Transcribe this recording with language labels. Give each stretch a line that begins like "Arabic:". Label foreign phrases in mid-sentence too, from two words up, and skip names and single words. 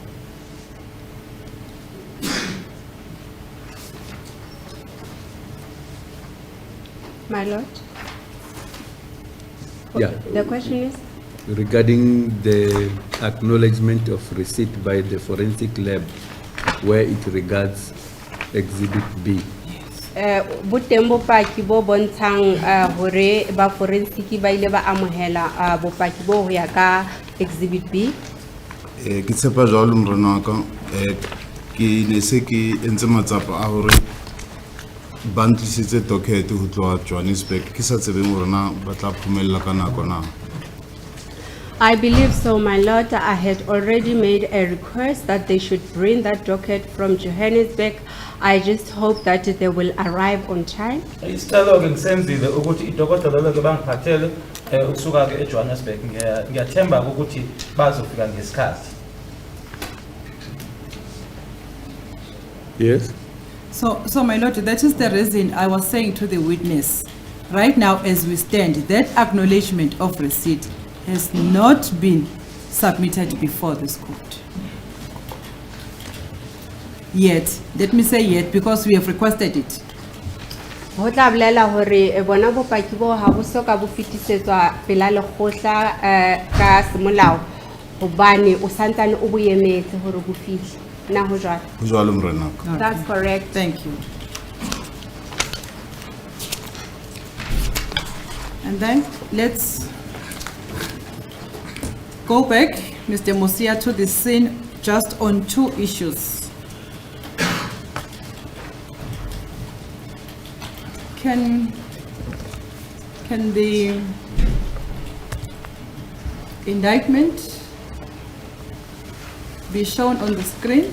English: My lord? Yeah. The question is? Regarding the acknowledgement of receipt by the forensic lab where it regards Exhibit B.
Southern Sotho: Boteng bopaki bo bontshang hore ba forensic ba ile ba amohela bopaki bo ho ya ka Exhibit B. Ke tshepa jwalo mronaka ke ne se ke entse matsapa a hore ba ntlisitse docket ho tloha Johannesburg ke sa tsebeng hore na ba tla phomella ka nako na.
English: I believe so, my lord. I had already made a request that they should bring that docket from Johannesburg. I just hope that they will arrive on time.
Zulu: Isicelo ke ngisenzile ukuthi idokotela lelo ke bangiphathele ukusuka ke eJohannesburg. Ngiyathemba ukuthi bazofika ngesikhathi.
English: Yes. So my lord, that is the reason I was saying to the witness, right now as we stand, that acknowledgement of receipt has not been submitted before this court. Yet, let me say yet, because we have requested it.
Southern Sotho: Ho tla bolela hore bona bopaki bo ha bo soka bo fetisetswa pela lekgotla ka semolao hobane o santsane o boemetse hore bo fihle na ho jwalo. Ho jwalo mronaka.
English: Okay. That's correct. Thank you. And then let's go back, Mr. Musia, to the scene just on 2 issues. Can the indictment be shown on the screen?